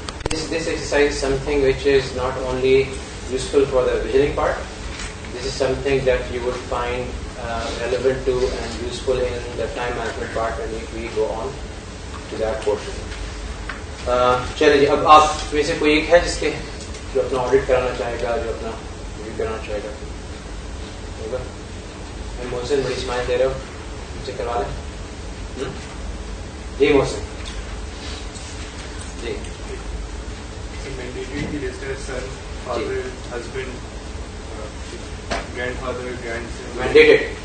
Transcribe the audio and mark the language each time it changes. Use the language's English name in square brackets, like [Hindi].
[English] This exercise is something which is not only useful for the visioning part, this is something that you would find relevant to and useful in the time management part when we go on to that portion. [Urdu] چلے جی, اب آپ میں سے کوئی ایک ہے جس کے جو اپنا آڈٹ کرانا چاہے گا, جو اپنا ریویو کرانا چاہے گا, ہوگا؟ محسن بڑی اسمائل دے رہے ہو, مجھ سے کروا لیں. جی محسن جی. [English] Mandatory listed son, father, husband, grandfather, grandson. Mandated.